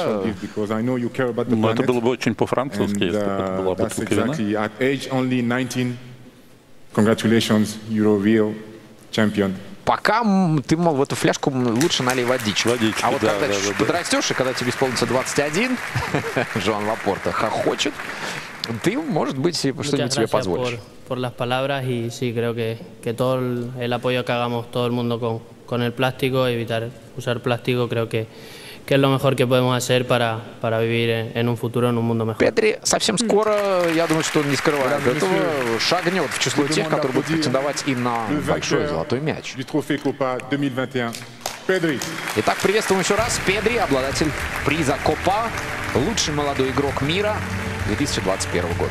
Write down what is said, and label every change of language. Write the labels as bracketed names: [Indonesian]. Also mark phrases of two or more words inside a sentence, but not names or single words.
[Russian] Но это было бы очень по-французски, если бы это была бутылка вина. Пока ты, мол, в эту фляжку лучше налей водичку. А вот да, когда подрастешь, и когда тебе исполнится 21, Жоан Лапорта хохочет, ты, может быть, что-нибудь себе позволишь. [Spanish] Por las palabras y sí, creo que todo el apoyo que hagamos todo el mundo con el plástico, evitar usar plástico, creo que es lo mejor que podemos hacer para vivir en un futuro, en un mundo mejor. [Russian] Педри совсем скоро, я думаю, что он не скрывает этого, шагнет в число тех, которые будут претендовать и на большой золотой мяч. Итак, приветствуем еще раз. Педри, обладатель приза Копа, лучший молодой игрок мира 2021 года.